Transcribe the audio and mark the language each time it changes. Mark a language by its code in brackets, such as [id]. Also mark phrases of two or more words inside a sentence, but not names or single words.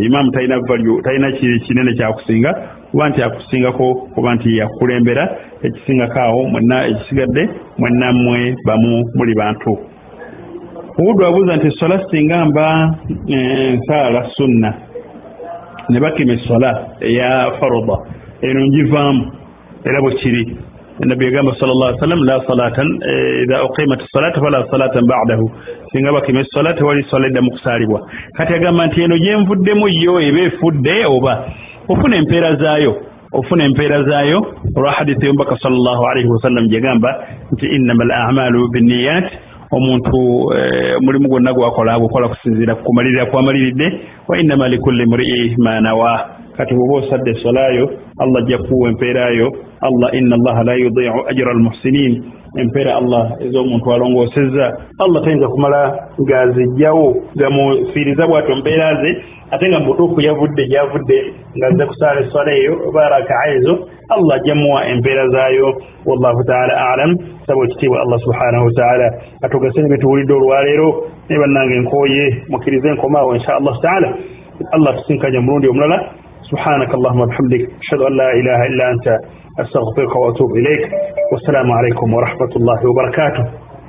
[lg] Imaamu talina kinene kyakusinga, kuba nti akusingako oba nti yakulembera, ekisingakaawo mwenna ekisigadde mwenna mmwe bamu muli bantu. Obudu abuuza nti essola singa mba nsaala sunna ne bakima essola eya faruda eno njivaamu era bwe kiri. Nabbi yagamba [ar] صلى الله عليه وسلم لا صلاة إذا أقيمت الصلاة فلا صلاة بعده. [lg] Singa bakima essola tewali ssola eddamu kusaalibwa. Kati agamba nti eno gye nvuddemu yo eba efudde oba ofuna empeera zaayo olwa hadithi y'omubaka [ar] صلى الله عليه وسلم [lg] gyegamba nti [ar] إنما الأعمال بالنيات. [lg] Omuntu mulimu gwonna gwakola agukola kusinziira ku kumalirira kwamaliridde, [ar] وإنما لكل امرئ ما نوى. [lg] Kati bw'oba osadde essolaayo Allah ajja kuwa empeerayo. [ar] إن الله لا يضيع أجر المحسنين. [lg] Empeera Allah ez'omuntu alongoosezza Allah tayinza kumala ng'azijjawo gamufiiriza bw'atyo mpeera ze, ate nga mutuufu yavudde gyavudde ng'azze kusaala essola eyo oba raka'a ezo Allah ajja muwa empeera zaayo. [ar] والله تعالى أعلم. [lg] Saba ekitiibwa Allah [ar] سبحانه وتعالى [lg] atugase ne betuwulidde olwaleero ne bannange nkooye mukkirize nkomaawo [ar] إن شاء الله تعالى. [lg] Allah tusinkanya mulundi omulala. [ar] سبحانك اللهم وبحمدك أشهد أن لا إله إلا أنت أستغفرك وأتوب إليك. والسلام عليكم ورحمة الله وبركاته.